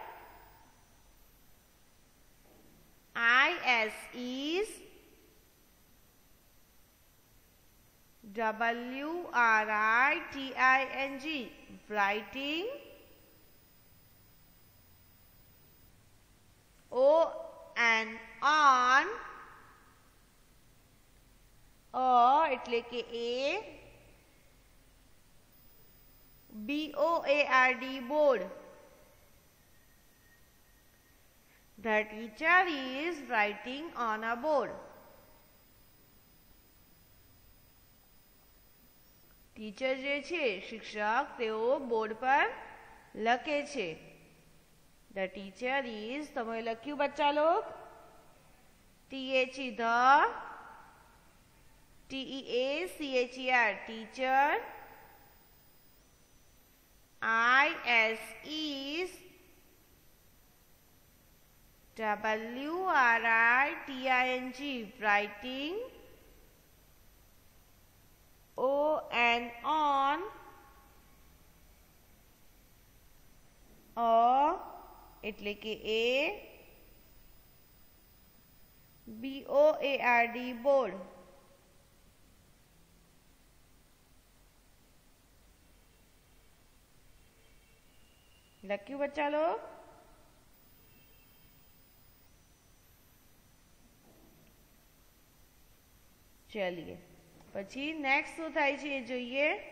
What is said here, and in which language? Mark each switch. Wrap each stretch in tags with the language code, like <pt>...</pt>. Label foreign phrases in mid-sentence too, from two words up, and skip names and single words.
<en>IS is WRITING, writing. O and on.</en> <gu>એટલે કે A.</gu> <en>BOARD, board. The teacher is writing on a board.</en> <gu>ટીચર જે છે શિક્ષક તેઓ બોર્ડ પર લખે છે.</gu> <en>The teacher is,</en> <gu>તમે લખ્યું બચ્ચા લોક?</gu> <en>THE, the. TEACHER, teacher. IS is WRITING, writing. O and on.</en> <gu>એટલે કે A.</gu> <en>BOARD, board.</en> <gu>લખ્યું બચ્ચા લોક? ચલીએ પછી નેક્સ્ટ શું થાય છે એ જોઈએ.</gu>